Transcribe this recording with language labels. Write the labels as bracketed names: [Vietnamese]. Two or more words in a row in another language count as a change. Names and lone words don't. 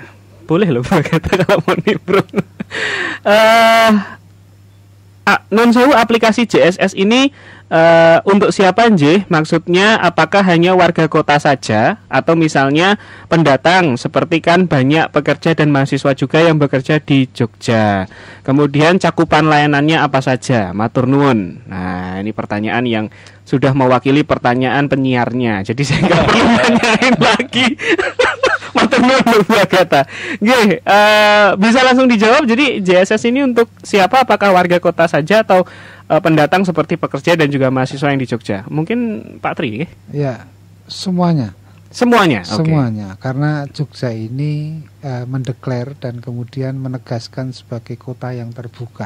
[Indonesian] Boleh loh Bu Agatha kalau mau nimbrung. [Javanese] Non sewu [Indonesian] aplikasi JSS ini untuk siapa nje? Maksudnya apakah hanya warga kota saja atau misalnya pendatang, seperti kan banyak pekerja dan mahasiswa juga yang bekerja di Jogja. Kemudian cakupan layanannya apa saja? [Javanese] Matur nuwun. [Indonesian] Nah, ini pertanyaan yang sudah mewakili pertanyaan penyiarnya. Jadi saya nggak perlu nanyain lagi. [Javanese] Matur nuwun Bu Agatha. Nggih, [Indonesian] bisa langsung dijawab. Jadi JSS ini untuk siapa? Apakah warga kota saja atau pendatang seperti pekerja dan juga mahasiswa yang di Jogja? Mungkin Pak Tri? Ya, semuanya. Semuanya. Semuanya. Okay. Karena Jogja ini mendeklar dan kemudian menegaskan sebagai kota yang terbuka.